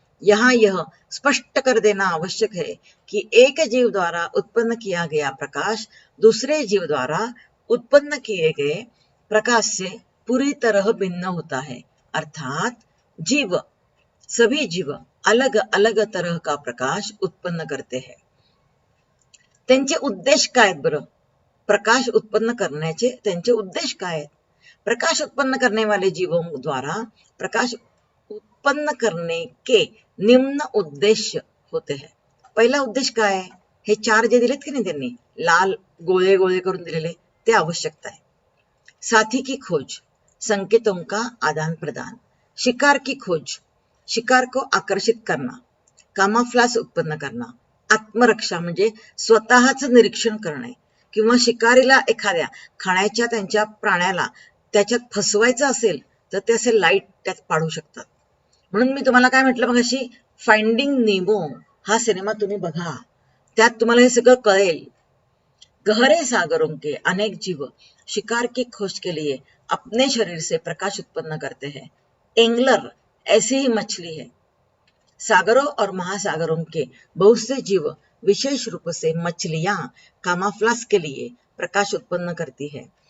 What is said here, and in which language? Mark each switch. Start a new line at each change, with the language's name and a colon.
Hindi: यहाँ यह स्पष्ट कर देना आवश्यक है कि एक जीव द्वारा उत्पन्न किया गया प्रकाश दूसरे जीव द्वारा उत्पन्न किए गए प्रकाश से पूरी तरह भिन्न होता है, अर्थात सभी जीव अलग अलग तरह का प्रकाश उत्पन्न करते हैं।
Marathi: त्यांचे उद्देश काय आहेत बरं? प्रकाश उत्पन्न करण्याचे त्यांचे उद्देश काय आहेत?
Hindi: प्रकाश उत्पन्न करने वाले जीवों द्वारा प्रकाश उत्पन्न करने के निम्न उद्देश्य होते हैं।
Marathi: पहिला उद्देश काय आहे? हे चार जे दिलेत की नाही त्यांनी लाल गोळे गोळे करून दिलेले ते आवश्यकता आहे।
Hindi: साथी की खोज, संकेतों का आदान प्रदान, शिकार की खोज, शिकार को आकर्षित करना, कामाफ्लास उत्पन्न करना,
Marathi: आत्मरक्षा म्हणजे स्वतःच निरीक्षण करणे किंवा शिकारीला एखाद्या खाण्याच्या त्यांच्या प्राण्याला त्याच्यात फसवायचं असेल तर ते असे लाईट त्यात पाडू शकतात। म्हणून मी तुम्हाला काय म्हटलं मगाशी, फाइंडिंग नेमो हा सिनेमा तुम्ही बघा, त्यात तुम्हाला हे सगळं कळेल.
Hindi: गहरे सागरों के अनेक जीव शिकार की खोज के लिए अपने शरीर से प्रकाश उत्पन्न करते हैं. एंगलर ऐसी ही मछली है. सागरों और महासागरों के बहुत से जीव विशेष रूप से मछलियां कामाफ्लास के लिए प्रकाश उत्पन्न करती है.